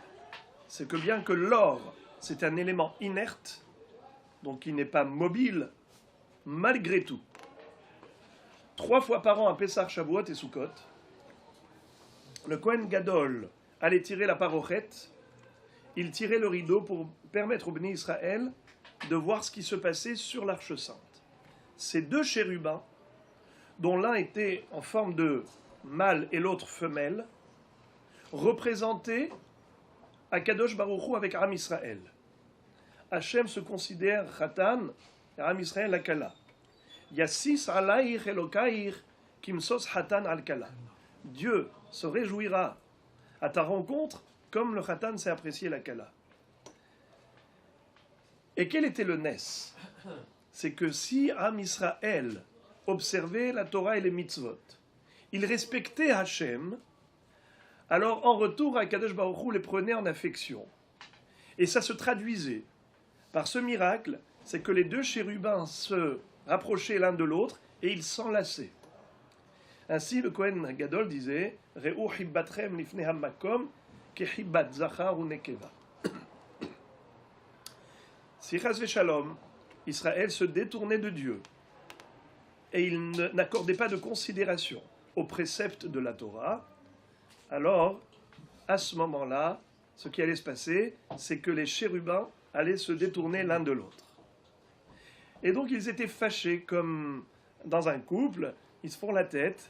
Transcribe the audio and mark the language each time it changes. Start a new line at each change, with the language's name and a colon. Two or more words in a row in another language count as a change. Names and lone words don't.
French: C'est que bien que l'or, c'est un élément inerte, donc qui n'est pas mobile, malgré tout, 3 fois par an à Pessah, Shavuot et Sukkot, le
Hebrew: כהן גדול
French: allait tirer la parochette, il tirait le rideau pour permettre au Béni Israël de voir ce qui se passait sur l'Arche Sainte. Ces 2 chérubins, dont l'un était en forme de mâle et l'autre femelle, représentaient
Hebrew: הקדוש ברוך הוא
French: avec Am Israël. Hachem se considère Khatan, et Am Israël la Kala.
Hebrew: ישיש עליך אלהיך כמשוש חתן על כלה.
French: Dieu se réjouira à ta rencontre comme le Khatan s'est apprécié la Kala. Et quel était le Nes? C'est que si Am Israël observait la Torah et les mitzvot, il respectait Hachem, alors en retour,
Hebrew: הקדוש ברוך הוא
French: les prenait en affection. Et ça se traduisait par ce miracle, c'est que les 2 chérubins se rapprochaient l'un de l'autre et ils s'enlaçaient. Ainsi, le
Hebrew: כהן גדול
French: disait
Hebrew: ראו חיבתכם לפני המקום כחיבת זכר ונקבה.
French: Si
Hebrew: חס ושלום,
French: Israël se détournait de Dieu et il n'accordait pas de considération aux préceptes de la Torah, alors, à ce moment-là, ce qui allait se passer, c'est que les chérubins allaient se détourner l'un de l'autre. Et donc, ils étaient fâchés, comme dans un couple, ils se font la tête.